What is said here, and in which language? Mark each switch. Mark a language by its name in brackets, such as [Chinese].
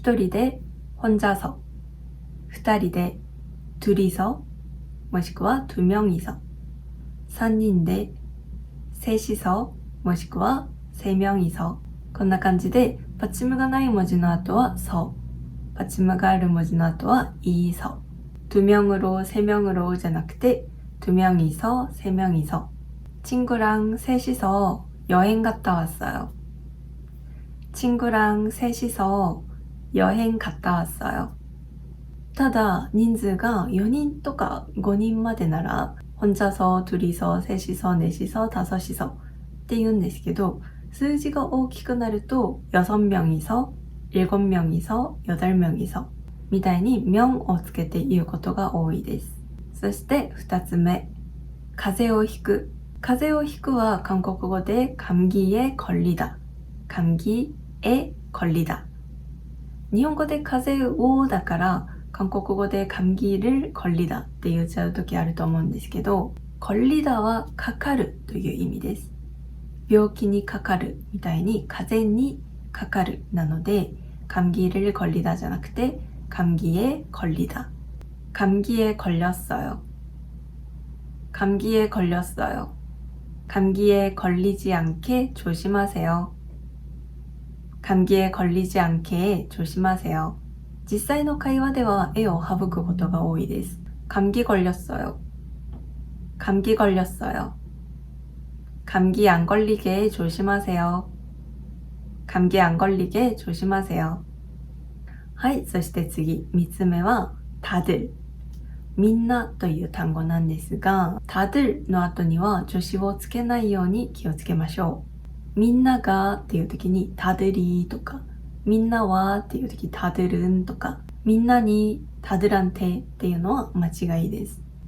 [Japanese] 1人で、 [Korean] 혼자서、 [Japanese] 2人で、 [Korean] 둘이서、 [Japanese] もしくは2명이서、3人で、 [Korean] 셋이서、 [Japanese] もしくは3명이서。こんな感じで、パチムがない文字の後は서、パチムがある文字の後は이서。 [Korean] 2명으로, 3명으로 [Japanese] じゃなくて [Korean] 2명이서, 3명이서. 친구랑 셋이서 여행 갔다 왔어요. 친구랑 셋이서 여행 갔다 왔어요. [Japanese] ただ人数が4人とか5人までなら [Korean] 혼자서, 둘이서, 셋이서, 넷이서, 다섯이서 [Japanese] って言うんですけど、数字が大きくなると [Korean] 6명이서, 7명이서, 8명이서 [Japanese] みたいに名をつけて言うことが多いです。そして2つ目、風邪をひく。風邪をひくは韓国語で [Korean] 감기에 걸리다。 감기에 걸리다。 [Japanese] 日本語で風邪をだから韓国語で [Korean] 감기를 걸리다 [Japanese] って言っちゃう時あると思うんですけど、걸리다はかかるという意味です。病気にかかるみたいに風邪にかかるなので、 [Korean] 감기를 걸리다 [Japanese] じゃなくて [Korean] 감기에 걸리다. 감기에 걸렸어요. 감기에 걸렸어요. 감기에 걸리지 않게 조심하세요. 감기에 걸리지 않게 조심하세요. [Japanese] 実際の会話では絵を省くことが多いです。 [Korean] 감기 걸렸어요. 감기 걸렸어요. 감기 안 걸리게 조심하세요. 감기 안 걸리게 조심하세요. [Japanese] はい、そして次、3つ目は、다들。みんなという単語なんですが、다들の後には助詞をつけないように気をつけましょう。みんながっていう時に다들이とか、みんなはっていう時다들은とか、みんなに [Korean] 다들한테 [Japanese] っていうのは間違いです。